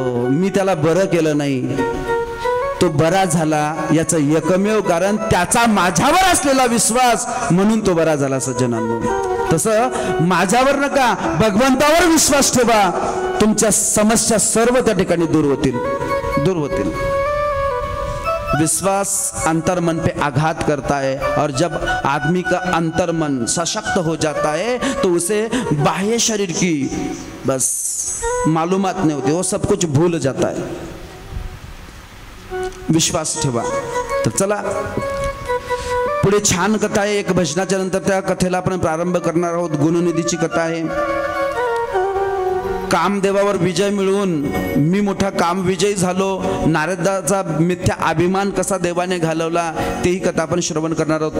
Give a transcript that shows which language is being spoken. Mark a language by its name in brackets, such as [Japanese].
[Marathi] मी त्याला बरं केलं नाही, तो बरा झाला याचं एकमेव कारण त्याचा माझ्यावर असलेला विश्वास, म्हणून तो बरा झाला। सज्जनांनो, तसं माझ्यावर नका, भगवंतावर विश्वास ठेवा, तुमच्या समस्या सर्व त्या ठिकाणी दूर होतील। [Hindi] विश्वास अंतर्मन पे आघात करता है, और जब आदमी का अंतर्मन सशक्त हो जाता है तो उसे बाह्य शरीर की बस मालूमात नहीं होती, वो सब कुछ भूल जाता है। [Marathi] विश्वास ठेवा। तर चला पुढे छान कथा आहे, एक भजनाच्या नंतर त्या कथेला आपण प्रारंभ करणार आहोत। गुणनिधीची कथा आहे। कामदेवावर विजय मिळवून मी मोठा काम विजयी झालो, नारदाचा मिथ्या अभिमान कसा देवाने घालवला, तेही कथा आपण श्रवण करणार आहोत।